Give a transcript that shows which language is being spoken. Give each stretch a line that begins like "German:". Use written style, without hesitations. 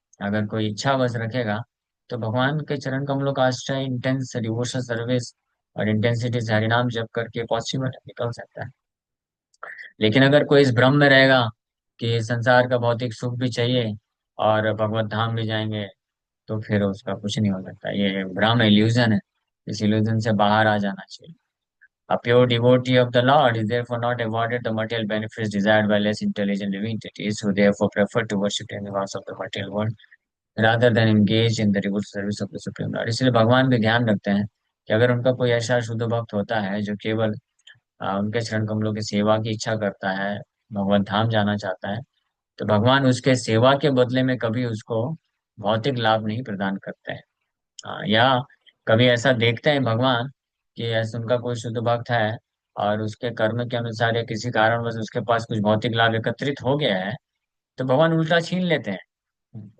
Hindi: अगर कोई इच्छा बस रखेगा, तो भगवान के चरण कमलों का आश्रय,
English: intense devotional service
Hindi: और इंटेंसिटी से हरिनाम जप करके पॉसिबल निकल सकता है। लेकिन अगर कोई इस भ्रम में रहेगा कि संसार का भौतिक सुख भी चाहिए और भगवत धाम भी जाएंगे, तो फिर उसका कुछ नहीं हो सकता। ये भ्रम इल्यूजन है। इस इल्यूजन से बाहर आ जाना चाहिए।
English: A pure devotee of the Lord is therefore not awarded the material benefits desired by less intelligent living entities, who therefore prefer to worship the universe of the material world rather than engage in the devout service of the Supreme Lord.
Hindi: इसलिए भगवान भी ध्यान रखते हैं कि अगर उनका कोई ऐसा शुद्ध भक्त होता है जो केवल उनके चरण कमलों की सेवा की इच्छा करता है, भगवत धाम जाना चाहता है, तो भगवान उसके सेवा के बदले में कभी उसको भौतिक लाभ नहीं प्रदान करते हैं। या कभी ऐसा देखते हैं भगवान कि ऐसा उनका कोई शुद्ध भक्त है और उसके कर्म के अनुसार या किसी कारणवश उसके पास कुछ भौतिक लाभ एकत्रित हो गया है, तो भगवान उल्टा छीन लेते हैं।